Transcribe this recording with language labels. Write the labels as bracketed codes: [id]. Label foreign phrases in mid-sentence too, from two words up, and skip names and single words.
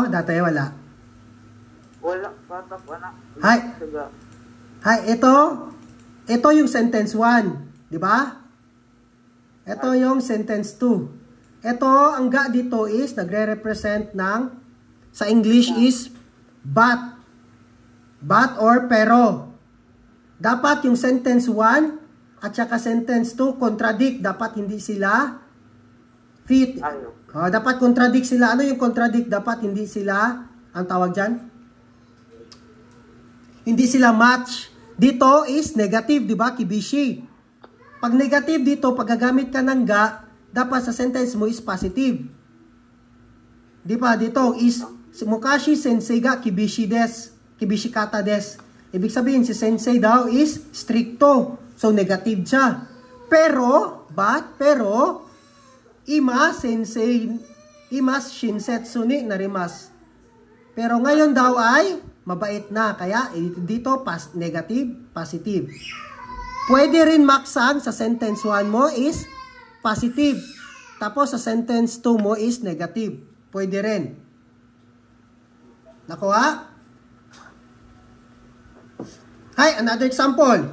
[tl] Dati wala. Wala, patak, wala. Hai. Sige. Hai, ito yung sentence 1, di ba? Ito yung sentence 2. Ito, ang ga dito is nagre-represent ng sa English is but. But or pero. Dapat yung sentence 1 at saka sentence 2 contradict. Dapat hindi sila fit. Dapat contradict sila. Ano yung contradict? Dapat hindi sila, ang tawag dyan? Hindi sila match. Dito is negative, di ba? Kibishi. Pag negative dito, pag gagamit ka ng ga, dapat sa sentence mo is positive. Di ba? Dito is [ja] 昔先生が厳しいです. 厳しかったです. [tl] Ibig sabihin, si sensei daw is stricto. So, negative siya. [ja] Pero, 今親切になります. [tl] Pero ngayon daw ay mabait na. Kaya, dito, negative, positive. Pwede rin maksang sa sentence 1 mo is positive. Tapos, sa sentence 2 mo is negative. Pwede rin. Nakuha? [en] Hi, another example.